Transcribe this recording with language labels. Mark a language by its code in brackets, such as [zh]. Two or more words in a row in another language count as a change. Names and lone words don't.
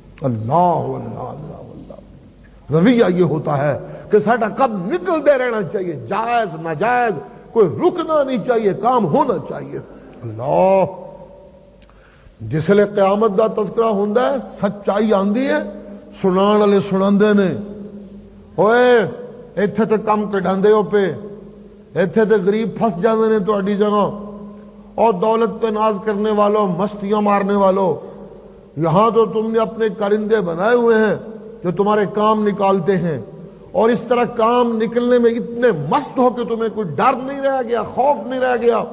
[ar] اللہ اللہ اللہ اللہ۔ [ur] رویہ یہ ہوتا ہے کہ ساڈا کب نکلتے رہنا چاہیے، جائز ناجائز کوئی رکنا نہیں چاہیے، کام ہونا چاہیے۔ [pa] اللہ جس لئے قیامت دا تذکرہ ہوندا ہے، سچائی آندی ہے، سنان والے سناندے نے، اوئے ایتھے تے کم کڈاندے ہو پہ، ایتھے تے غریب پھنس جاندے نے تہاڈی جگہ، [ur] اور دولت پہ ناز کرنے والوں، مستیاں مارنے والوں، یہاں تو تم نے اپنے کرندے بنائے ہوئے ہیں جو تمہارے کام نکالتے ہیں، اور اس طرح کام نکلنے میں اتنے مست ہو کہ تمہیں کوئی ڈر نہیں رہ گیا، خوف نہیں رہ گیا۔